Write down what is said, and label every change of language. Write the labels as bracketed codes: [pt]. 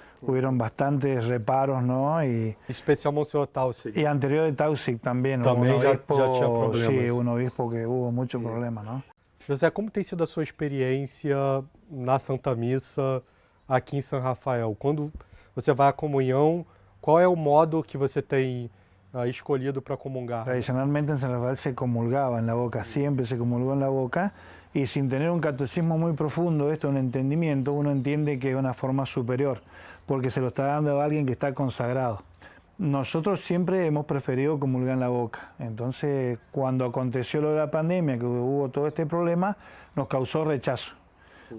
[es] Hubieron bastantes reparos, ¿no? Y especial Monseñor Tausig. Y anterior de Tausig también. [pt] Também [es] un obispo, [pt] já tinha problemas. [es] Sí, un obispo que hubo mucho problema, ¿no? [pt] José, como tem sido a sua experiência na Santa Missa aqui em São Rafael? Quando você vai à comunhão, qual é o modo que você tem escolhido para comungar? [es] Tradicionalmente en San Rafael se comulgaba en la boca, siempre se comulgó en la boca, y sin tener un catecismo muy profundo, un entendimiento, uno entiende que es una forma superior, porque se lo está dando a alguien que está consagrado. Nosotros siempre hemos preferido comulgar en la boca. Entonces, cuando aconteció lo de la pandemia, que hubo todo este problema, nos causó rechazo. Sí.